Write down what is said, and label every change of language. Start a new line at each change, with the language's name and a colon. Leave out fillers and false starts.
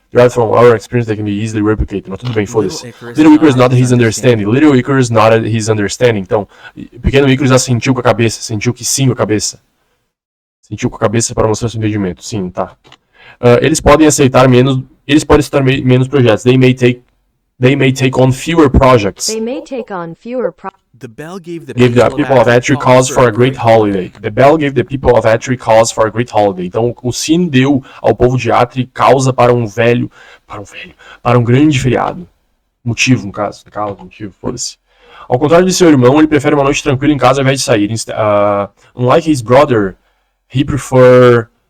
English: Derived from our experience that can be easily replicated.
Portuguese: Mas tudo bem, foda-se.
English: Little Icarus nodded his understanding. Little Icarus nodded his understanding.
Portuguese: Então, pequeno Icarus assentiu com a cabeça. Sentiu que sim com a cabeça. Sentiu com a cabeça para mostrar seu entendimento. Sim, tá. Eles podem aceitar menos projetos.
English: They may take on fewer projects. They may take on fewer The bell gave the People of Atri cause for a great holiday. The bell gave the people of Atri cause for a great holiday.
Portuguese: Então, o sino deu ao povo de Atri causa para um grande feriado. Motivo, no caso. Causa, motivo, foda-se. Ao contrário de seu irmão, ele prefere uma noite tranquila em casa ao invés de sair.
English: Unlike his brother, he prefer...